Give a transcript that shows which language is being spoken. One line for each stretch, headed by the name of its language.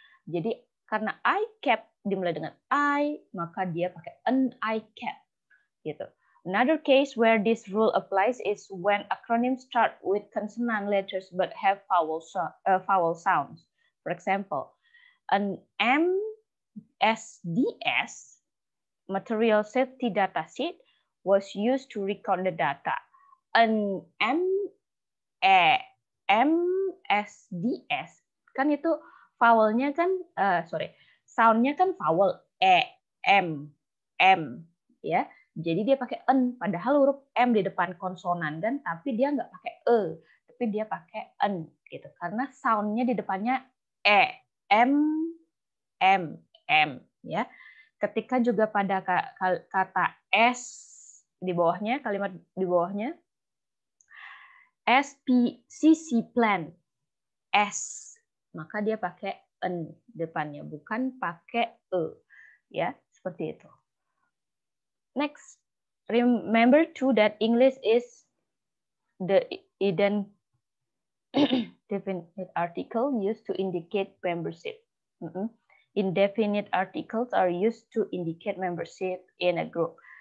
Indonesian: Jadi karena ICAP dimulai dengan I, maka dia pakai an ICAP gitu.
English: Another case where this rule applies is when acronyms start with consonant letters but have vowel sounds. For example, an MSDS, Material Safety Data Sheet, was used to record the data.
Indonesian: An MSDS kan itu vowelnya kan soundnya kan vowel M ya. Jadi dia pakai n, padahal huruf m di depan konsonan kan, tapi dia nggak pakai e, tapi dia pakai n gitu. Karena soundnya di depannya m ya. Ketika juga pada kata s di bawahnya, kalimat di bawahnya SPCC plan S, maka dia pakai n depannya, bukan pakai e ya, seperti itu.
English: Next, remember too that English is the indefinite article used to indicate membership. Indefinite articles are used to indicate membership in a group.